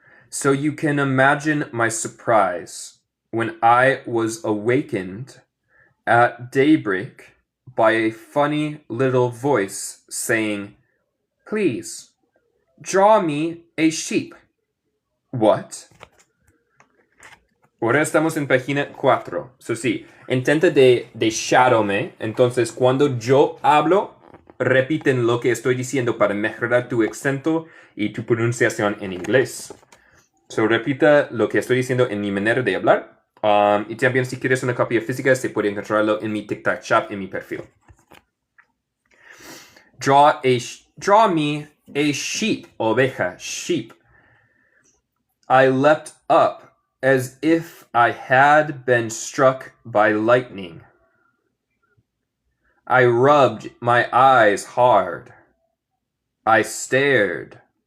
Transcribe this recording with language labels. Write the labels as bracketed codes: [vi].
[en] So you can imagine my surprise when I was awakened at daybreak by a funny little voice saying, "Please, draw me a sheep." What? [es] Ahora estamos en página 4. So sí, intenta de [en] shadow me. [es] Entonces, cuando yo hablo, repiten lo que estoy diciendo para mejorar tu acento y tu pronunciación en inglés. So, repita lo que estoy diciendo en mi manera de hablar. Y también, si quieres una copia física, se puede encontrarlo en mi TikTok shop, en mi perfil. [en] Draw me a sheep, oveja, sheep. I leapt up as if I had been struck by lightning. I rubbed my eyes hard. I stared.